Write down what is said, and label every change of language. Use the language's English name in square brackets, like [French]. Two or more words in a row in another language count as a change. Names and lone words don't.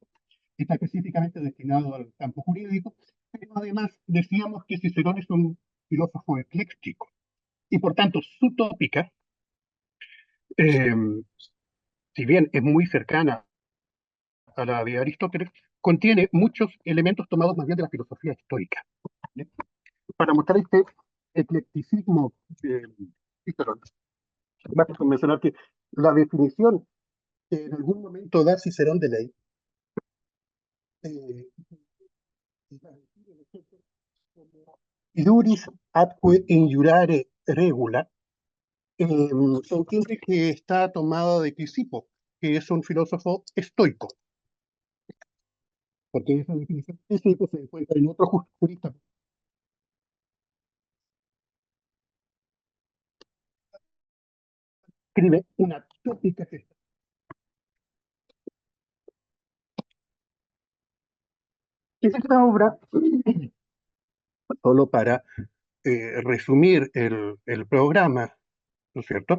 [Spanish] Está específicamente destinado al campo jurídico, pero además decíamos que Cicerón es un filósofo ecléctico y por tanto su tópica, eh, si bien es muy cercana a la de Aristóteles, contiene muchos elementos tomados más bien de la filosofía histórica. ¿Bien? Para mostrar este eclecticismo de Cicerón, basta con mencionar que la definición que en algún momento da Cicerón de ley, eh, [Latin] iuris atque injuriare regula, [Spanish] se entiende que está tomada de Crisipo, que es un filósofo estoico, porque esa definición Crisipo se encuentra en otro jurista. Escribe una tópica que esta obra, solo para resumir el programa, ¿no es cierto?